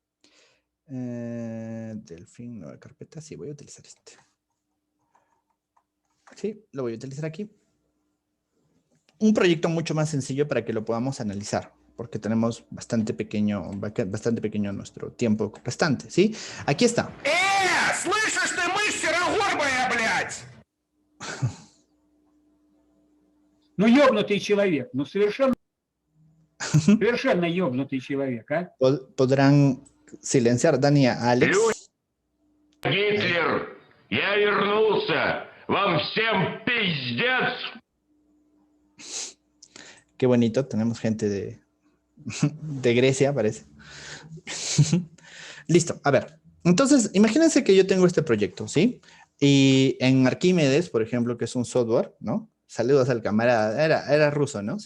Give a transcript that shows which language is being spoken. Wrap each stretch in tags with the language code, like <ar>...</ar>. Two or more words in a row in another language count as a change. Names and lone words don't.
<es>Delfín, nueva carpeta, sí voy a utilizar este. Sí, lo voy a utilizar aquí. Un proyecto mucho más sencillo para que lo podamos analizar, porque tenemos bastante pequeño nuestro tiempo restante, ¿sí? Aquí está.</es> <ru>Слышишь ты, мышь серогорбая, блядь! Ну, ёбнутый человек, ну, совершенно ёбнутый человек, а?</ru> <es>Podrán silenciar, Dani, a Alex.</es> <ru>Гитлер, я вернулся! Вам всем пиздец!</ru> <es>Qué bonito, tenemos gente de Grecia, parece. Listo, a ver. Entonces, imagínense que yo tengo este proyecto, ¿sí? Y en Arquímedes, por ejemplo, que es un software, ¿no? Saludos al camarada, era ruso, ¿no?</es>